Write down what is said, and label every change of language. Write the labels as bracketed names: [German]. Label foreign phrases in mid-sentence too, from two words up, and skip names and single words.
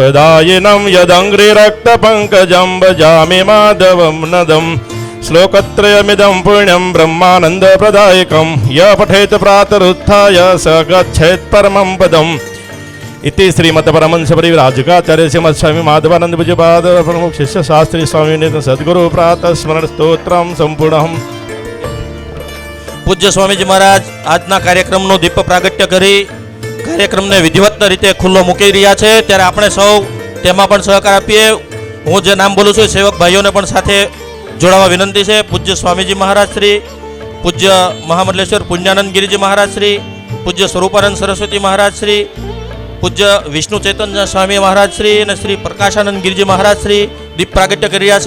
[Sanskrit] दायिनं यदङ्घ्रिरक्तपङ्कजं भजामि माधवं नदं श्लोकत्रयमिदं पुण्यं ब्रह्मानन्दप्रदायकं य पठेत् प्रातरुत्थाय स गच्छेत् परमं पदम् इति श्रीमद्परमहंसपरिव्राजकाचार्य श्रीमत्स्वामी माधवानंद पूज्यपाद प्रमुख शिष्य शास्त्री स्वामी नित्य सद्गुरु प्रातः स्मरण स्तोत्रम संपूर्ण। [Gujarati] પૂજ્ય સ્વામીજી મહારાજ આજના કાર્યક્રમનો દીપ પ્રાગટ્ય કરી કાર્યક્રમને વિધિવત રીતે ખુલ્લો મૂકી રહ્યા છે, ત્યારે આપણે સૌ તેમાં પણ સહકાર આપીએ. હું જે નામ બોલું છું એ સેવક ભાઈઓને પણ સાથે જોડાવા વિનંતી છે. પૂજ્ય સ્વામીજી મહારાજ શ્રી, પૂજ્ય મહામંડલેશ્વર પુણ્યાનંદ ગિરિજી મહારાજ શ્રી, પૂજ્ય સ્વરૂપાનંદ સરસ્વતી મહારાજ શ્રી, પૂજ્ય વિષ્ણુ ચૈતન્ય સ્વામી મહારાજ શ્રી અને શ્રી પ્રકાશાનંદ ગિરિજી મહારાજ શ્રી દીપ પ્રાગટ્ય કરી રહ્યા છે.